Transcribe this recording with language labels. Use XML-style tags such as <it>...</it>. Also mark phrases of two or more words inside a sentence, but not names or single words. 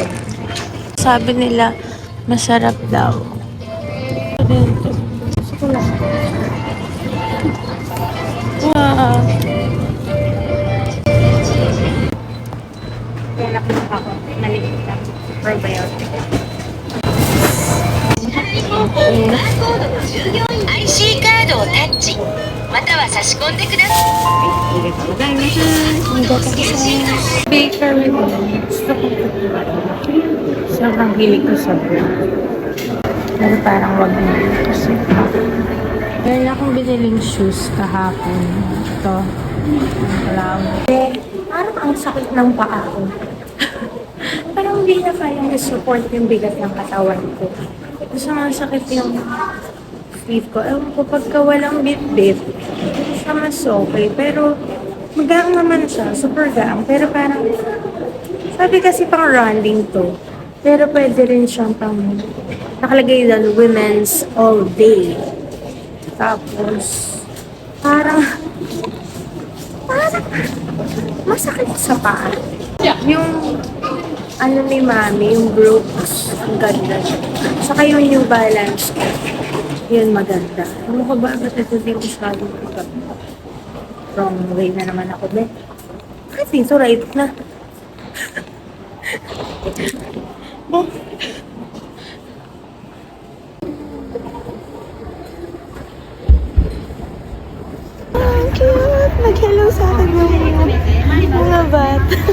<tl>Sabi nila, masarap daw. Wow. Kaya nakuha ako. Nalilig lang. Probiotic.</tl> <ja>IC カードをタッチまたは差し込んでください。ありがとうございます。</ja> <tl>Bakery ko. Gusto ko ito. Sobrang hilig ko sa bread. Pero parang wag na kasi. Meron akong biniling shoes kahapon. Ito. Clown. Parang ang sakit ng paa ko. Parang hindi na kayang support yung bigat ng katawan ko. Gusto nga sakit yung feet ko. Ewan ko, pagka walang bit-bit, siya mas okay. Pero magaan naman siya. Super gaan. Pero parang, sabi kasi pang running to. Pero pwede rin siyang pang, nakalagay doon,</tl> <en>women's all day.</en> <tl>Tapos, parang, Parang masakit sa paa. Yung ano ni Mami, yung Brooks, ang ganda. Saka yung New Balance, yun maganda. Ano ko ba? Ba't ito di ko masyado maganda? Wrong way na naman ako, be.</tl> <en>I think so, right na. Ang cute!</en> <tl>Nag-hello sa akin mga bata.</tl>